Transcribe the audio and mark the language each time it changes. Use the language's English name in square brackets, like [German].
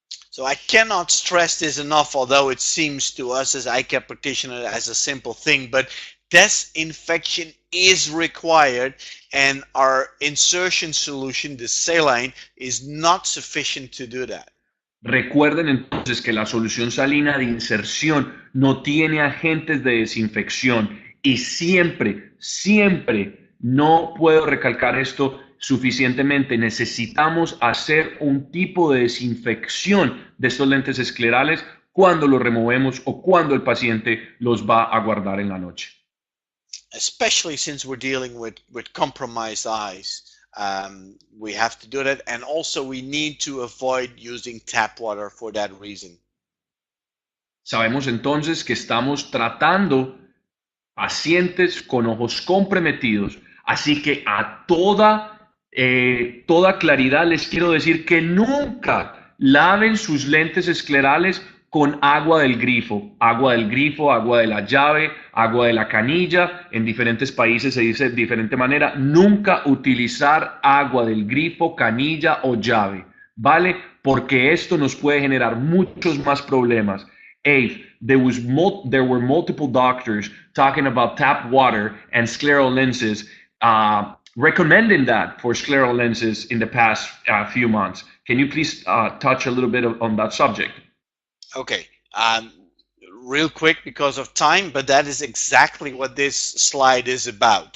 [English] So I cannot stress this enough, although it seems to us as eye care practitioners as a simple thing, but disinfection is required, and our insertion solution, the saline, is not sufficient to do that. [Spanish] Recuerden entonces que la solución salina de inserción no tiene agentes de desinfección y siempre, no puedo recalcar esto suficientemente, necesitamos hacer un tipo de desinfección de estos lentes esclerales cuando los removemos o cuando el paciente los va a guardar en la noche. [English] Especially since we're dealing with compromised eyes, we have to do that, and also we need to avoid using tap water for that reason. [Spanish] Sabemos entonces que estamos tratando pacientes con ojos comprometidos, así que a toda claridad les quiero decir que nunca laven sus lentes esclerales con agua del grifo, agua de la llave, agua de la canilla. En diferentes países se dice de diferente manera. Nunca utilizar agua del grifo, canilla o llave, ¿vale? Porque esto nos puede generar muchos más problemas. [English] There were multiple doctors talking about tap water and scleral lenses, recommending that for scleral lenses in the past few months. Can you please touch a little bit on that subject? Okay, real quick because of time, but that is exactly what this slide is about.